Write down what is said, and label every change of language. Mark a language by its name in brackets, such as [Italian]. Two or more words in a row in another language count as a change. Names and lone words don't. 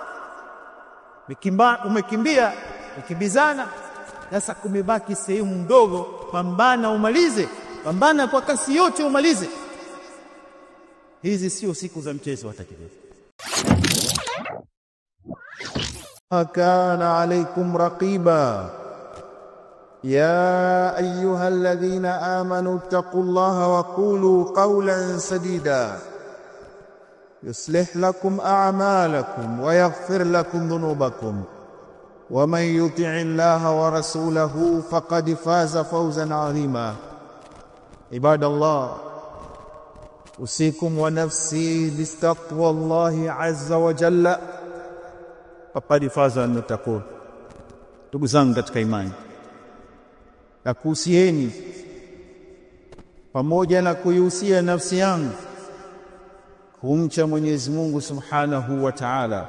[Swahili] Umekimbia, ukimbizana, sasa kumebaki sehemu ndogo, pambana umalize, pambana kwa kasi yote umalize. Hizi sio siku za mchezo hata kidogo. [Arabic] كان عليكم رقيبا يا أيها الذين آمنوا اتقوا الله وقولوا قولا سديدا يصلح لكم أعمالكم ويغفر لكم ذنوبكم ومن يطع الله ورسوله فقد فاز فوزا عظيما. عباد الله أوصيكم ونفسي بتقوى الله عز وجل فقد فاز المتقون. [Swahili] Ndugu zangu katika imani, nakuhusieni pamoja na kuihusia nafsi yangu kumcha Mwenyezi Mungu [Arabic] سبحانه وتعالى.